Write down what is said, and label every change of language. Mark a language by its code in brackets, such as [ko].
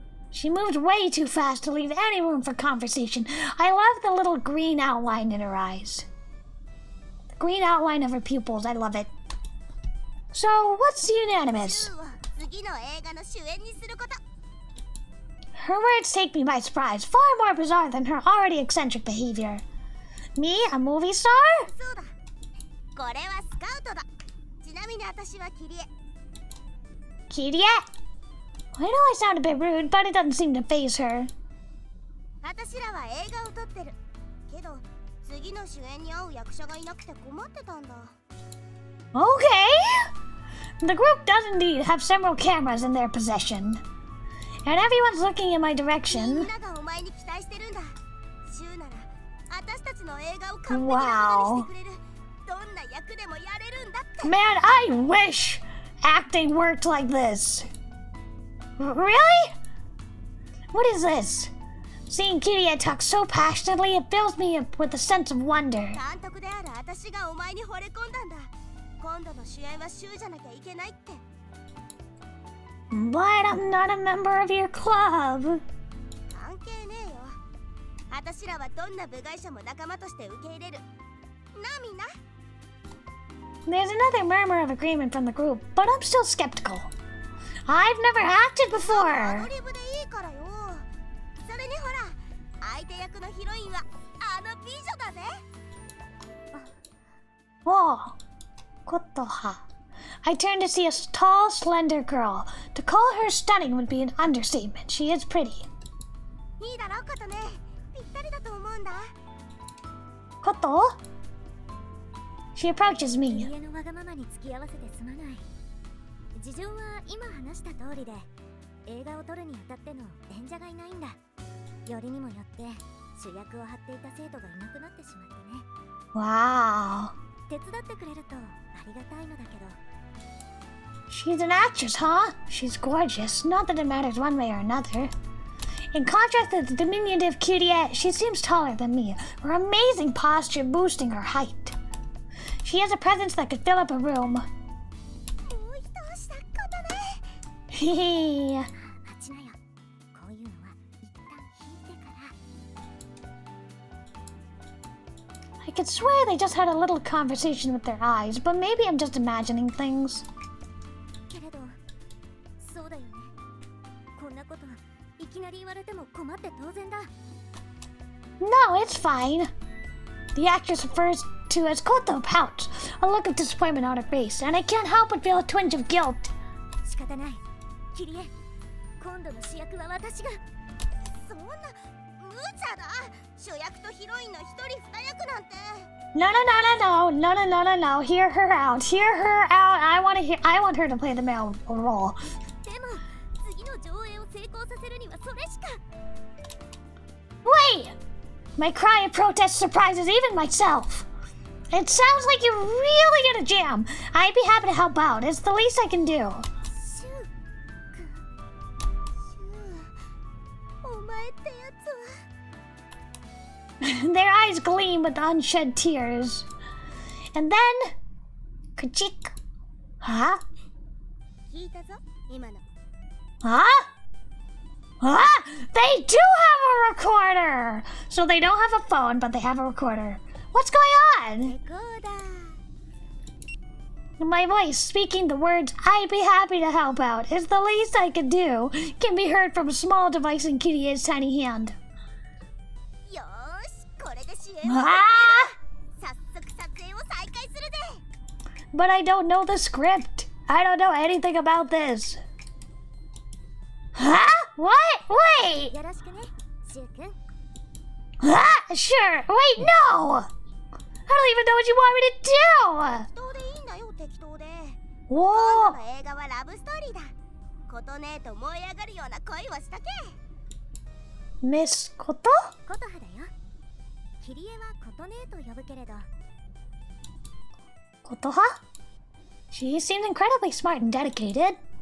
[en] She moved way too fast to leave any room for conversation. I love the little green outline in her eyes. The green outline of her pupils, I love it. So, what's unanimous? [ja] シューを次の映画の主演にすること。 [en] Her words take me by surprise, far more bizarre than her already eccentric behavior. Me, a movie star? [ja] そうだ。これはスカウトだ。ちなみに私はキリエ。 [en] Kirie? I know I sound a bit rude, but it doesn't seem to faze her. [ja] 私らは映画を撮ってる。けど、次の主演に合う役者がいなくて困ってたんだ。 [en] Okay. The group does indeed have several cameras in their possession. And everyone's looking in my [ja] み [en] direction. [ja] んながお前に期待してるんだ。シューなら、私たちの映画を完璧なものにしてくれる。どんな役でもやれるんだって。 [en] Man, I wish acting worked like this. Really? What is this? Seeing Kirie talk so passionately, it fills me up with a sense of wonder. [ja] 監督である私がお前に惚れ込んだんだ。今度の主演はシューじゃなきゃいけないって。 [en] But I'm not a member of your club. [ja] 関係ねえよ。私らはどんな部外者も仲間として受け入れる。なあみんな。 [en] There's another murmur of agreement from the group, but I'm still skeptical. I've never acted [ja] ア [en] before. [ja] ドリブでいいからよ。それにほら、相手役のヒロインはあの美女だぜ。 [en] Whoa. Kotoha. I turned to see a tall, slender girl. To call her stunning would be an understatement. She is pretty. [ja] いいだろうことね。ぴったりだと思うんだ。 [en] Koto? She approaches [ja] キ [en] me. [ja] リエのわがままに付き合わせてすまない。事情は今話した通りで、映画を撮るにあたっての演者がいないんだ。よりにもよって主役を張っていた生徒がいなくなってしまってね。 [en] Wow. [ja] 手伝ってくれるとありがたいのだけど。 [en] She's an actress, huh? She's gorgeous. Not that it matters one way or another. In contrast to the diminutive Kirie, she seems taller than me, her amazing posture boosting her height. She has a presence that could fill up a room. [ja] もう一押したことね。 Hehe. 待ちなよ。こういうのは一旦引いてから。 [en] I could swear they just had a little conversation with their eyes, but maybe I'm just imagining things. [ja] けれど、そうだよね。こんなこといきなり言われても困って当然だ。 [en] No, it's fine. The actress refers to as Koto pouts, a look of disappointment on her face, and I can't help but feel a twinge of guilt. [ja] 仕方ない。キリエ、今度の主役は私が。そんな無茶だ。主役とヒロインの一人二役なんて。 [en] No, no, no, no, no, no, no, no, no. Hear her out. Hear her out. I want her to play the male role. [ja] でも、次の上映を成功させるにはそれしか。 [en] Wait! My cry of protest surprises even myself. It sounds like you're really in a jam. I'd be happy to help out. It's the least I can do. [ja] シュウ君。お前ってやつは。 [en] Their eyes gleam with unshed tears. And then... Kachik. Huh? [ja] 聞いたぞ、今の。 [en] Huh? Huh? They do have a recorder! So they don't have a phone, but they have a recorder. What's going on? [ja] レコーダー。 [en] My voice speaking the words I'd be happy to help out is the least I can do can be heard from a small device in Kirie's tiny hand. [ja] よーし、これで主演を。 Ah! 早速撮影を再開するぜ。 [en] But I don't know the script. I don't know anything about this. Huh? What? Wait! [ja] よろしくね、シュウ君。 [en] Ah, sure. Wait, no! I don't even know what you want me to do! [ja] 適当でいいんだよ、適当で。 Whoa! 今度の映画はラブストーリーだ。ことねえと燃え上がるような恋をしたけ。 [en] Miss Koto? [ja] コトハだよ。キリエはコトネーと呼ぶけれど。 [en] Kotoha? She seems incredibly smart and dedicated.